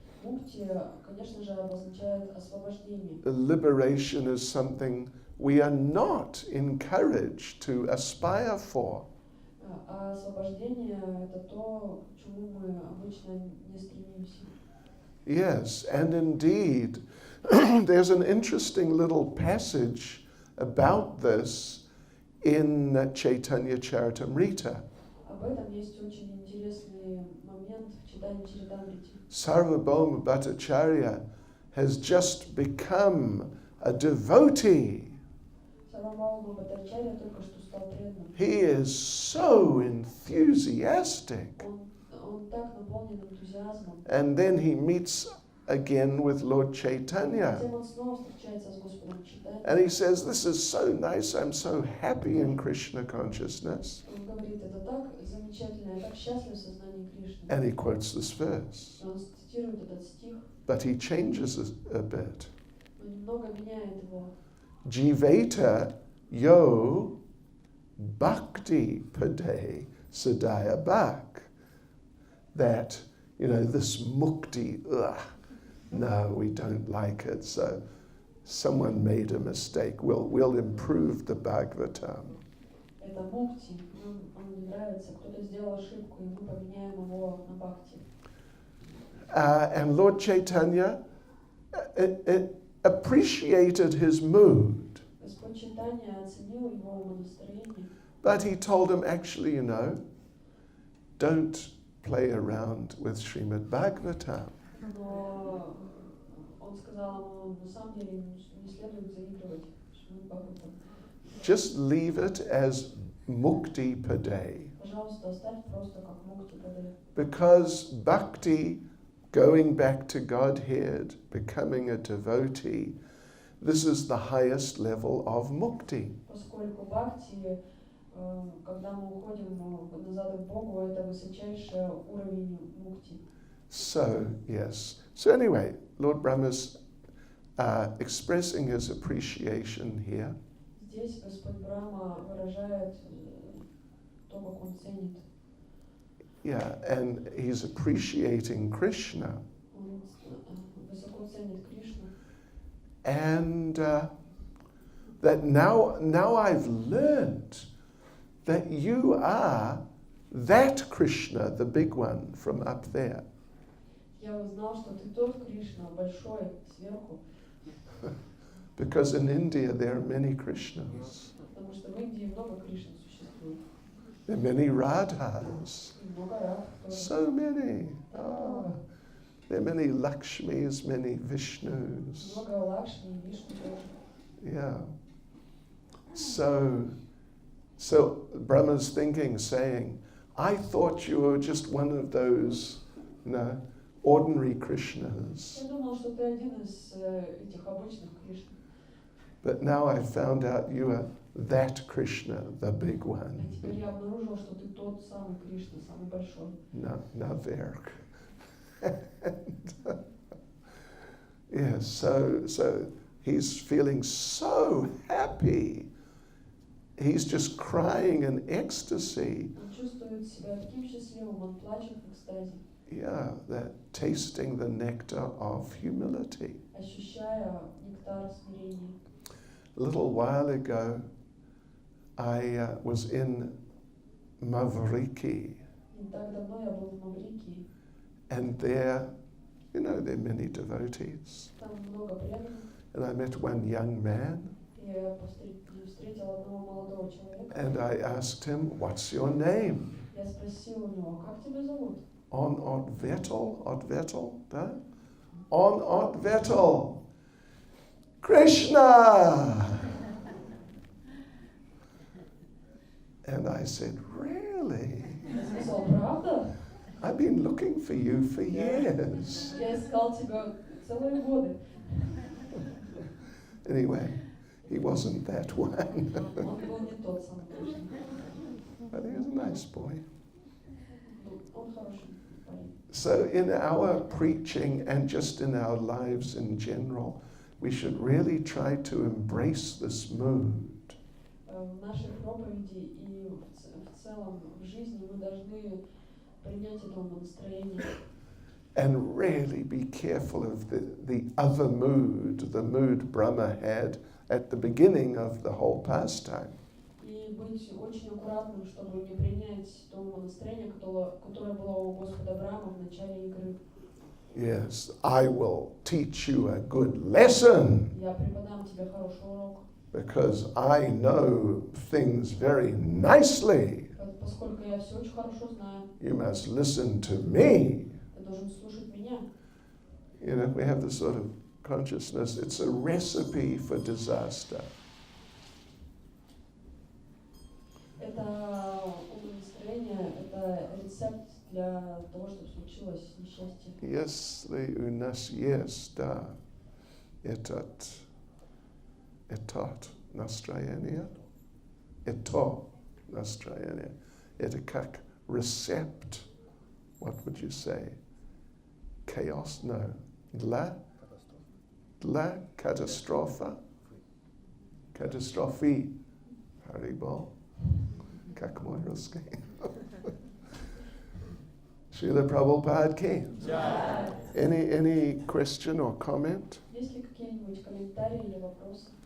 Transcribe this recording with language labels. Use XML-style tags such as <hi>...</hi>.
<ru>Мукти, конечно же, обозначает освобождение.</ru> <en>Liberation is something we are not encouraged to aspire for.</en> <ru>А освобождение – это то, к чему мы обычно не стремимся.</ru> <en>Yes, and indeed, there's an interesting little passage about this in Chaitanya Charitamrita.</en> <ru>Об этом есть очень интересный момент в читании Чаритамрити.</ru> <en>Sarvabhauma Bhattacharya has just become a devotee.</en> <ru>Сарвабхаума Бхаттачарья только что стал преданным.</ru> <en>He is so enthusiastic.</en> <ru>Он так наполнен энтузиазмом.</ru> <en>And then he meets again with Lord Chaitanya.</en> <ru>Затем он снова встречается с Господом Чайтаньей.</ru> <en>And he says, this is so nice, I'm so happy in Krishna consciousness.</en> <ru>Он говорит, это так замечательно, я так счастлив в сознании Кришны.</ru> <en>And he quotes this verse.</en> <ru>Он цитирует этот стих,</ru> <en>But he changes a bit.</en> <ru>но немного меняет его.</ru> <sa>Jiveta yo bhakti pade sadaya bhak.</sa> <en>That, this mukti, no, we don't like it. So someone made a mistake. We'll improve the Bhagavatam.</en> <ru>Это мукти, он не нравится, кто-то сделал ошибку, и мы поменяем его на бхакти.</ru> <en>And Lord Chaitanya appreciated his mood.</en> <ru>Господь Чайтанья оценил его умонастроение.</ru> <en>But he told him, actually, don't play around with Srimad Bhagavatam.</en> <ru>Но он сказал ему, на самом деле, не следует заигрывать Шримад Бхагаватам.</ru> <en>Just leave it as mukti pade.</en> <ru>Пожалуйста, оставь просто как мукти паде.</ru> <en>Because bhakti, going back to Godhead, becoming a devotee, this is the highest level of mukti.</en> <ru>Поскольку бхакти, когда мы уходим назад к Богу, это высочайший уровень мукти.</ru> <en>So, yes. So anyway, Lord Brahma's expressing his appreciation here.</en> <ru>Здесь Господь Брахма выражает то, как он ценит.</ru> <en>Yeah, and he's appreciating Krishna.</en> <ru>Он высоко ценит Кришну.</ru> <en>And that now I've learned that you are that Krishna, the big one from up there.</en> <ru>Я узнал, что ты тот Кришна, большой, сверху.</ru> <en>Because in India there are many Krishnas.</en> <ru>Потому что в Индии много Кришн существует.</ru> <en>There are many Radhas.</en> <ru>И много Радх тоже.</ru> <en>So many. There are many Lakshmis, many Vishnus.</en> <ru>Много Лакшми и Вишну тоже.</ru> <en>Yeah. So Brahma's thinking, saying, I thought you were just one of those, ordinary Krishnas.</en> <ru>Я думал, что ты один из этих обычных Кришн.</ru> <en>But now I found out you are that Krishna, the big</en> <ru>А</ru> <en>one.</en> <ru>теперь я обнаружил, что ты тот самый Кришна, самый большой. Naverk.</ru> <en>Yes, so he's feeling so happy. He's just crying in ecstasy.</en> <ru>Он чувствует себя таким счастливым, он плачет в экстазе,</ru> <en>Yeah, that tasting the nectar of humility.</en> <ru>ощущая нектар смирения.</ru> <en>A little while ago, I was in Mavriki,</en> <ru>Не так давно я был в Маврикии,</ru> <en>and there are many devotees.</en> <ru>там много преданных,</ru> <en>And I met one young man,</en> <ru>и я встретил одного молодого человека.</ru> <en>and I asked him, what's your name?</en> <ru>Я спросил у него, как тебя зовут? On Vettel, да? On Vettel. Krishna!</ru> <en>And I said, really?</en> <ru>Я сказал, правда?</ru> <en>I've been looking for you for years.</en> <ru>Я искал тебя целые годы.</ru> <en>Anyway, he wasn't that one.</en> <ru>Он был не тот самый Кришна.</ru> <en>But he was a nice boy.</en> <ru>Он хороший парень.</ru> <en>So in our preaching and just in our lives in general, we should really try to embrace this mood.</en> <ru>В нашей проповеди и в целом в жизни мы должны принять это умонастроение.</ru> <en>And really be careful of the other mood, the mood Brahma had at the beginning of the whole pastime.</en> <ru>И быть очень аккуратным, чтобы не принять то настроение, которое было у Господа Авраама в начале игры.</ru> <en>Yes, I will teach you a good lesson</en> <ru>Я преподам тебе хороший урок,</ru> <en>because I know things very nicely.</en> <ru>поскольку я все очень хорошо знаю.</ru> <en>You must listen to me.</en> <ru>Ты должен слушать меня.</ru> <en>You know, we have this sort of consciousness. It's a recipe for disaster.</en> <ru>Это умонастроение, это рецепт для того, чтобы случилось несчастье. Если у нас есть, да, этот настроение, это настроение, это как рецепт,</ru> <en>what would you say? Chaos? No.</en> <ru>Для катастрофа? Катастрофы. Харибо. Как мой русский?</ru> <en>Srila Prabhupada came. Any question or comment?</en> <ru>Есть ли какие-нибудь комментарии или вопросы?</ru>